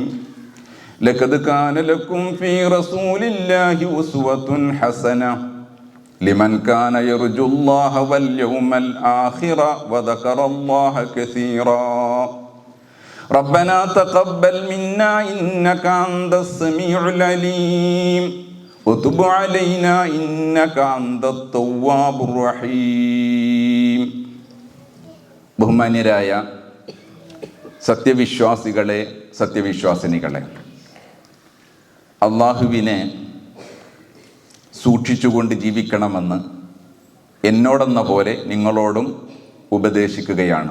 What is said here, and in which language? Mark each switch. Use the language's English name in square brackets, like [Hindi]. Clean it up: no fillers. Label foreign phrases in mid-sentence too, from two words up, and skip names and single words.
[Arabic] لقد كان لكم في رسول الله أسوة حسنة لمن كان يرجو الله واليوم الآخر وذكر الله كثيرا. ربنا تقبل منا إنك أنت السميع العليم وتب علينا إنك أنت التواب الرحيم. [Malayalam] ബഹുമാന്യരായ സത്യവിശ്വാസികളെ, സത്യവിശ്വാസിനികളെ, അള്ളാഹുവിനെ സൂക്ഷിച്ചുകൊണ്ട് ജീവിക്കണമെന്ന് എന്നോടെന്ന പോലെ നിങ്ങളോടും ഉപദേശിക്കുകയാണ്.